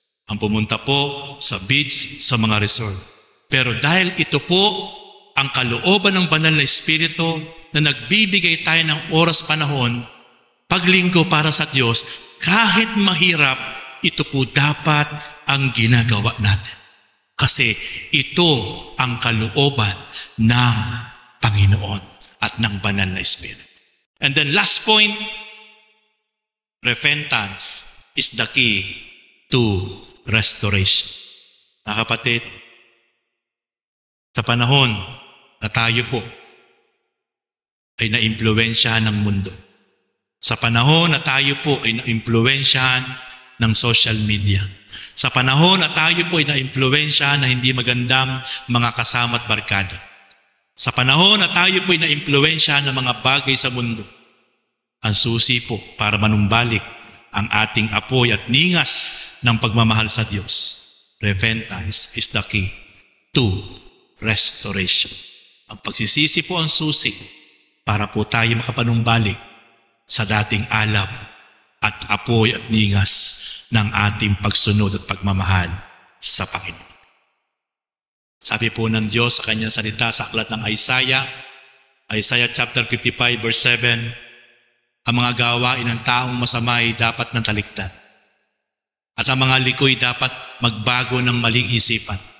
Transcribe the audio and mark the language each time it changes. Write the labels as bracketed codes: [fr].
[tl] Ang pumunta po sa beach, sa mga resort. Pero dahil ito po, ang kalooban ng banal na Espiritu na nagbibigay tayo ng oras panahon, paglinggo para sa Diyos, kahit mahirap, ito po dapat ang ginagawa natin. Kasi ito ang kalooban ng Panginoon. at ng banal na Espiritu. [en] And then last point, repentance is the key to restoration. [tl] Mga kapatid, sa panahon na tayo po ay naimpluwensyahan ng mundo, sa panahon na tayo po ay naimpluwensyahan ng social media, sa panahon na tayo po ay naimpluwensyahan na hindi magandang mga kasama at barkada, sa panahon na tayo po ay naimpluwensyahan ng mga bagay sa mundo, ang susi po para manumbalik ang ating apoy at ningas ng pagmamahal sa Diyos. [en] Repentance is the key to restoration. [tl] Ang pagsisisi po ang susi para po tayo makapanumbalik sa dating alam at apoy at ningas ng ating pagsunod at pagmamahal sa Panginoon. Sabi po ng Diyos sa kanyang salita sa aklat ng Isaiah chapter 55 verse 7, ang mga gawain ng taong masama ay dapat nang talikdan, at ang mga likoy dapat magbago ng maling isipan.